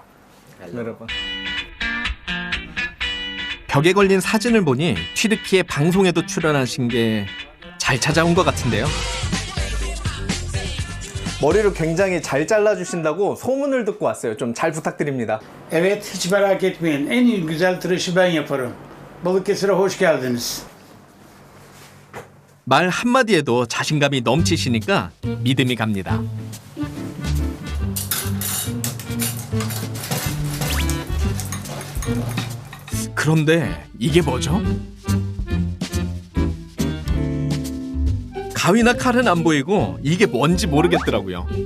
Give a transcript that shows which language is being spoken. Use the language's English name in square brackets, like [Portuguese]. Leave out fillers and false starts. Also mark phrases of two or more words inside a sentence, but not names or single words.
[Turkish] 메라바. [Korean] 벽에 걸린 사진을 보니 튀르키예 방송에도 출연하신 게 잘 찾아온 것 같은데요. 머리를 굉장히 잘 잘라주신다고 소문을 듣고 왔어요. 좀 잘 부탁드립니다. [Turkish] Evet, hiç merak etmeyin. En iyi güzel tıraşı ben yaparım. Balıkesir'e hoş geldiniz. [Korean] 말 한마디에도 자신감이 넘치시니까 믿음이 갑니다. 그런데 이게 뭐죠? 가위나 칼은 안 보이고 이게 뭔지 모르겠더라고요.